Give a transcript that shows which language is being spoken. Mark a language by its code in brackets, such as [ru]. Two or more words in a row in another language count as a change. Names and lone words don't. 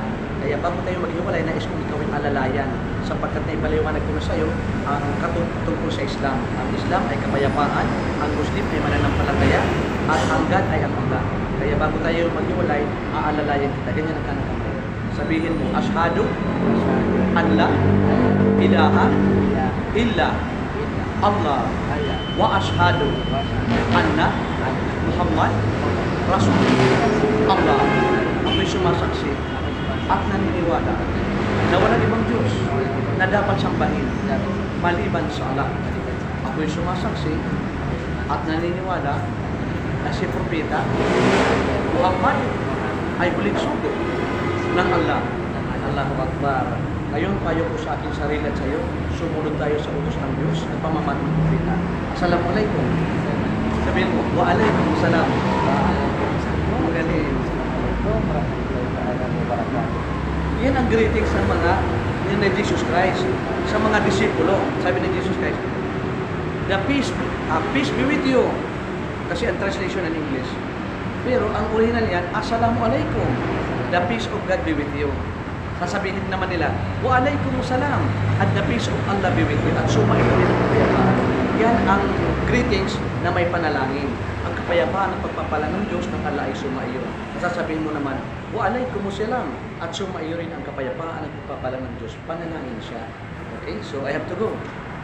[tl] Kaya bago tayo maghiwalay, nais kong ikaw ay alalayan sapagkat naipaliwanag ko na sa iyo ang tungkol sa Islam. Ang Islam ay kapayapaan, ang Muslim ay mananampalataya, at ang God ay ang Allah. Kaya bago tayo maghiwalay, aalalayan kita. Ganyan ang kanang kamay. Sabihin mo, [ar] أشهد أن لا إله إلا الله وأشهد أن محمدا رسول الله. [tl] Allah, ako'y sumasaksi at naniniwala na walang ibang Diyos na dapat sambahin maliban sa Allah. Ako'y sumasaksi at naniniwala na si Propeta Muhammad ay huling sugo ng Allah. [ar] الله أكبر. [tl] Ngayon, payo ko sa aking sarili at sa iyo, sumunod tayo sa utos ng Diyos at pamamat ng Propeta. Assalamualaikum. Sabihin mo, [ar] وعليكم السلام. [tl] Magaling. Yan ang greetings ng mga ni Jesus Christ sa mga disipulo. Sabi ni [en] Jesus Christ, the peace be with you. [tl] Kasi ang [en] translation in English. [tl] Pero ang original yan, Assalamualaikum. [en] The peace of God be with you. [tl] Sasabihin naman nila, [ar] وعليكم السلام, [en] and the peace of Allah be with you, [tl] at sumain rin ang kapayapaan. Yan ang greetings na may panalangin. Ang kapayapaan ng pagpapala ng Diyos ng Allah ay sumaiyo. Sasabihin mo naman, [ar] وعليكم السلام, [tl] at sumaiyo rin ang kapayapaan ng pagpapala ng Diyos. Panalangin siya. [en] Okay, so I have to go.